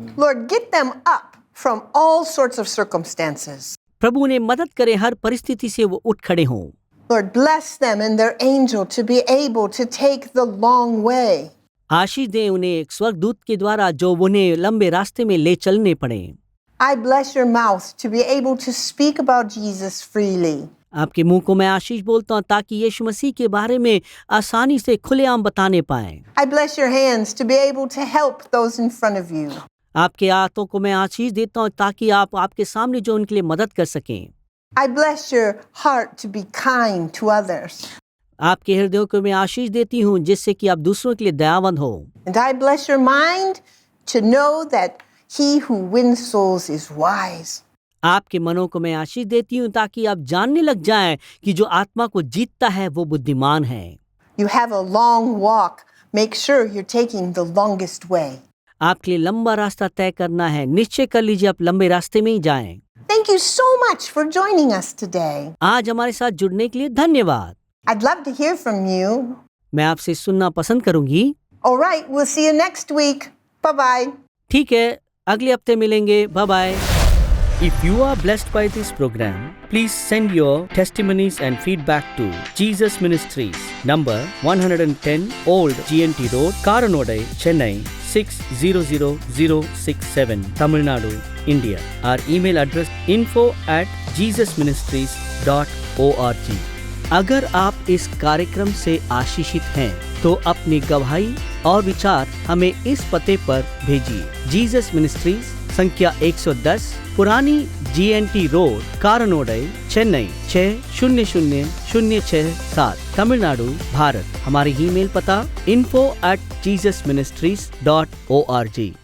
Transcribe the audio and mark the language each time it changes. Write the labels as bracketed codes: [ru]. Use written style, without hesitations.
[en] Lord, get them up from all sorts of circumstances. [hi] प्रभु उन्हें मदद करे हर परिस्थिति से वो उठ खड़े हों। [en] Lord, bless them and their angel to be able to take the long way. [hi] आशीष दें उन्हें एक स्वर्गदूत के द्वारा जो उन्हें लंबे रास्ते में ले चलने पड़े। [en] I bless your mouth to be able to speak about Jesus freely. [hi] आपके मुंह को मैं आशीष बोलता हूँ ताकि यीशु मसीह के बारे में आसानी से खुलेआम बताने पाएं। [en] I bless your hands to be able to help those in front of you. [hi] आपके हाथों को मैं आशीष देता हूँ ताकि आप आपके सामने जो उनके लिए मदद कर सकें। [en] I bless your heart to be kind to others. [hi] आपके हृदयों को मैं आशीष देती हूँ जिससे कि आप दूसरों के लिए दयावान हो। [en] And I bless your mind to know that he who wins souls is wise. [hi] आपके मनों को मैं आशीष देती हूँ ताकि आप जानने लग जाएं कि जो आत्मा को जीतता है वो बुद्धिमान है। [en] You have a long walk. Make sure you're taking the longest way. [hi] आपके लिए लंबा रास्ता तय करना है, निश्चय कर लीजिए आप लंबे रास्ते में ही जाएं। [en] Thank you so much for joining us today. [hi] आज हमारे साथ जुड़ने के लिए धन्यवाद। [en] I'd love to hear from you. [hi] मैं आपसे सुनना पसंद करूंगी। [en] All right, we'll see you next week. Bye-bye. [hi] ठीक है, अगले हफ्ते मिलेंगे। Bye bye. [en] If you are blessed by this program, please send your testimonies and feedback to Jesus Ministries, number 110 Old GNT Road, Karanodai, Chennai 600067, Tamil Nadu, India. Our email address info@jesusministries.org. [hi] अगर आप इस कार्यक्रम से आशीषित हैं तो अपनी गवाही और विचार हमें इस पते पर भेजिए। जीसस मिनिस्ट्रीज, संख्या 110, पुरानी GNT रोड, कारानोडई, चेन्नई 600067, तमिलनाडु, भारत। हमारी ईमेल पता info@jesusministries.org।